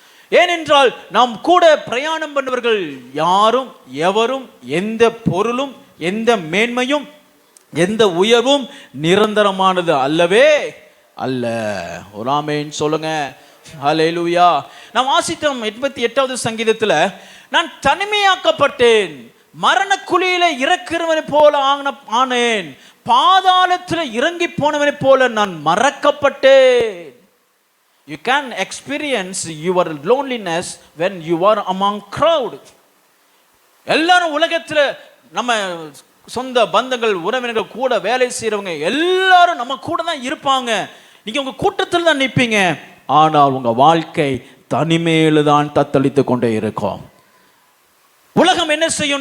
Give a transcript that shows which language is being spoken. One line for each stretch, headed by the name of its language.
Tamil: ஏனென்றால் நாம் கூட பிரயாணம் பண்ணவர்கள் யாரும் எவரும் எந்த பொருளும் எந்த மேன்மையும் எந்த உயர்வும் நிரந்தரமானது அல்லவே அல்ல. ஒரு ஆமென் சொல்லுங்க. ஹல்லேலூயா. நாம் வாசித்தோம் 88வது சங்கீதத்துல, நான் தனிமையாக்கப்பட்டேன், மரண குழியில இறக்கிறவனை போல ஆனேன், பாதாளத்தில் இறங்கி போனவனை போல நான் மறக்கப்பட்டேன்.
English: You can experience your loneliness when you are among crowd.
Tamil: எல்லாரும் உலகத்துல நம்ம சொந்த பந்தங்கள் உறவினர்கள் கூட வேலை செய்யறவங்க எல்லாரும் நம்ம கூட தான் இருப்பாங்க. நீங்க உங்க கூட்டத்தில் தான் நிற்பீங்க. ஆனால் உங்க வாழ்க்கை தனிமையில தான் தத்தளித்து கொண்டே இருக்கும். உலகம் என்ன செய்யும்?